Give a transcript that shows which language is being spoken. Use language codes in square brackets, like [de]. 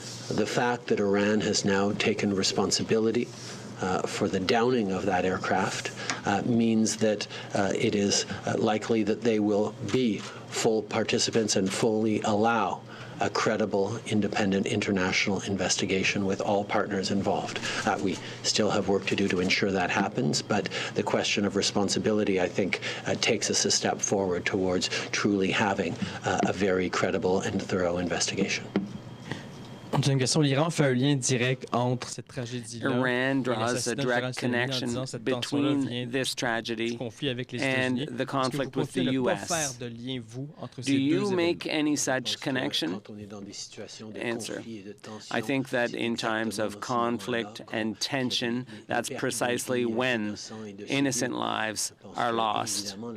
[en] The fact that Iran has now taken responsibility for the downing of that aircraft means that it is likely that they will be full participants and fully allow a credible, independent international investigation with all partners involved. We still have work to do to ensure that happens, but the question of responsibility, I think, takes us a step forward towards truly having a very credible and thorough investigation. [fr] J'ai une question. L'Iran fait un lien direct entre cette tragédie-là. [en] Iran draws a direct connection between this tragedy and the conflict with the U.S. Do you make any such connection? Answer. I think that in times of conflict and tension, that's precisely when innocent lives are lost.